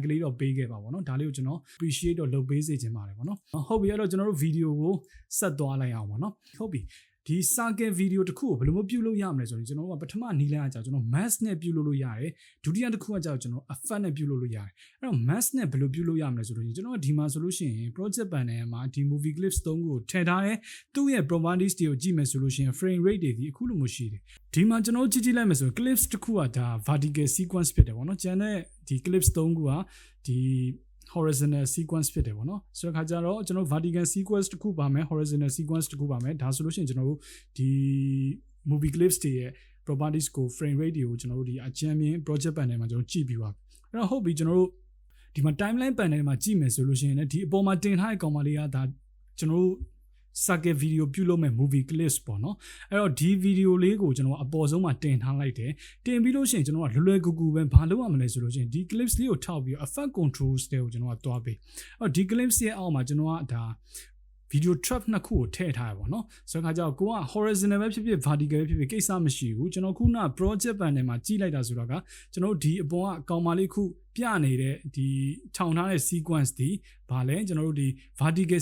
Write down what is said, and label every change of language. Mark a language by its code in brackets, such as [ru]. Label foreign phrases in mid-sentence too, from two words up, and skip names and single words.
[my] လေးတော့ပေးခဲ့ပါပေါ့နော်ဒါလေးကိုကျွန်တော် appreciate တော့လုပ်ပေးစေချင်ပါတယ်ပေါ့နော်ဟုတ်ပြီအဲ့တော့ကျွန်တော်တို့ video ကိုဆက်သွားလိုက်အောင်ပေါ့နော်ဟုတ်ပြီဒီ [en] circuit video [my] တစ်ခုကိုဘယ်လိုမျိုးပြုလုပ်ရ မလဲဆိုရင်ကျွန်တော်တို့ကပထမနီးလန်းအကြောင်းကျွန်တော် mask နဲ့ပြုလုပ်လို့ရတယ်ဒုတိယတစ်ခုကကြောင့်ကျွန်တော် effect နဲ့ပြုလုပ်လို့ရတယ်အဲ့တော့ mask နဲ့ဘယ်လိုပြုလုပ်ရမလဲဆိုလို့ကျွန်တော်ကဒီမှာဆိုလို့ရှိရင် [en] project panel [my] မှာဒီ [en] movie clips [my] 3 ခုကိုထည့်ထားတယ်သူ့ရဲ့ properties တွေကိုကြည့်မယ်ဆိုလို့ရှိရင် [en] frame rate [my] တွေဒီအခုလိုမျိုးရှိတယ်ဒီမှာကျွန်တော်ကြည့်လိုက်မယ်ဆိုရင် clips တစ်ခုကဒါ [en] vertical sequence [my] ဖြစ်တယ်ပေါ့နော်ကျန်တဲ့ဒီ clips 3ခုကဒီ [en] horizontal sequence [my] ဖြစ်တယ်ပေါ့နော်ဆိုတော့ခါကြတော့ကျွန်တော် [en] vertical sequence [my] တစ်ခုပါမယ် [en] horizontal sequence [my] တစ်ခုပါမယ်ဒါဆိုလို့ရှိရင်ကျွန်တော်တို့ဒီ [en] movie clips [my] တွေရဲ့ properties ကို [en] frame rate [my] တွေကိုကျွန်တော်တို့ဒီအကြမ်းမြင် [en] project panel [my] မှာကျွန်တော်ကြည့်ပြီးပါအဲ့တော့ဟုတ်ပြီကျွန်တော်တို့ဒီမှာ [en] timeline panel [my] မှာကြည့်မယ်ဆိုလို့ရှိရင်လည်းဒီအပေါ်မှာတင်ထားတဲ့ကောင်မလေးကဒါကျွန်တော်တို့ [en] circuit video [my] ပြုလုပ်မဲ့ [en] movie clips [my] ပေါ့နော်အဲ့တော့ဒီ video လေးကိုကျွန်တော်အပေါ်ဆုံးမှာတင်ထားလိုက်တယ်တင်ပြီးလို့ရှိရင်ကျွန်တော်ကလွယ်ကူကူပဲဘာလုပ်ရမလဲဆိုလို့ရှိရင်ဒီ clips လေးကိုထောက်ပြီး [en] effect controls [my] တွေကိုကျွန်တော်ကတွားပေးအဲ့တော့ဒီ clips ရဲ့အောက်မှာကျွန်တော်ကဒါ [en] video trap [my] နှစ်ခုကိုထည့်ထားရပါတော့ဆိုတော့ခါကျတော့ကိုက horizontal ပဲဖြစ်ဖြစ် vertical ပဲဖြစ်ဖြစ်ကိစ္စမရှိဘူးကျွန်တော်ခုန [en] project panel [my] မှာကြည့်လိုက်တာဆိုတော့ကကျွန်တော်ဒီအပေါ်ကအကောင်မလေးခုပြနေတဲ့ဒီထောင်ထားတဲ့ sequence ဒီဘာလဲကျွန်တော်တို့ဒီ vertical